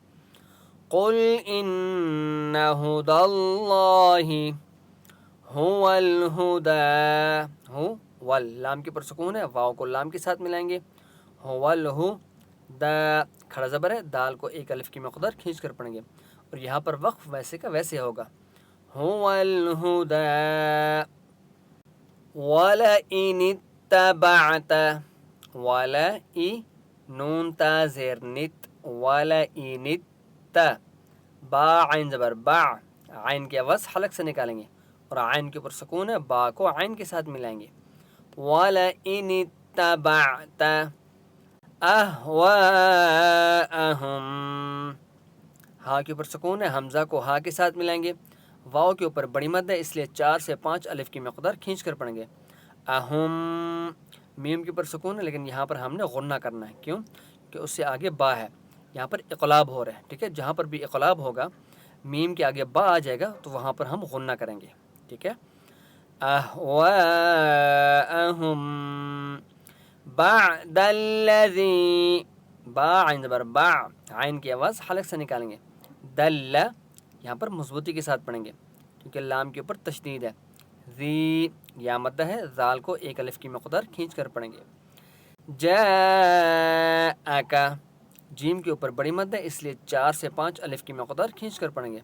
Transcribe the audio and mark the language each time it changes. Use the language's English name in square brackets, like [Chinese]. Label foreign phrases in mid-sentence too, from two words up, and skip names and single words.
[Arabic] قل ان هدى اللہ هو الهدى، [Urdu] ہو ول لام کے اوپر سکون ہے، واو کو لام کے ساتھ ملائیں گے، هو الهدى کھڑا زبر ہے، دال کو ایک الف کی مقدار کھینچ کر پڑھیں گے اور یہاں پر وقف ویسے کا ویسے ہوگا۔ [Arabic] هو الهدى وَلَئِنِ اتَّبَعْتَ، [Urdu] وَلَئِ نون تا زیر نت، وَلَئِنِ با عین زبر با، عین کی آواز حلق سے نکالیں گے اور عین کے اوپر سکون ہے، با کو عین کے ساتھ ملائیں گے۔ [Arabic] وَلَئِنِ اتَّبَعْتَ أَهْوَاءَهُمْ، [Urdu] ہا کے اوپر سکون ہے، حمزہ کو ہا کے ساتھ ملائیں گے، واؤ کے اوپر بڑی مد ہے اس لیے 4 سے 5 الف کی مقدار کھینچ کر پڑھیں گے۔ اہم میم کے اوپر سکون ہے لیکن یہاں پر ہم نے غنہ کرنا ہے. کیوں؟ کہ اس سے آگے با ہے, یہاں پر اقلاب ہو رہا ہے. ٹھیک ہے, جہاں پر بھی اقلاب ہوگا میم کے آگے با آ جائے گا تو وہاں پر ہم غنہ کریں گے. ٹھیک ہے, [Arabic] اہواءہم بعد الذی, [Urdu] با عین زبر با, عین کی آواز حلق سے نکالیں گے. دل یہاں پر مضبوطی کے ساتھ پڑھیں گے کیونکہ لام کے اوپر تشدید ہے. ذی یا مدہ ہے, ذال کو ایک الف کی مقدار کھینچ کر پڑھیں گے. جاءک, جیم کے اوپر بڑی مد ہے اس لیے 4 سے 5 الف کی مقدار کھینچ کر پڑھیں گے.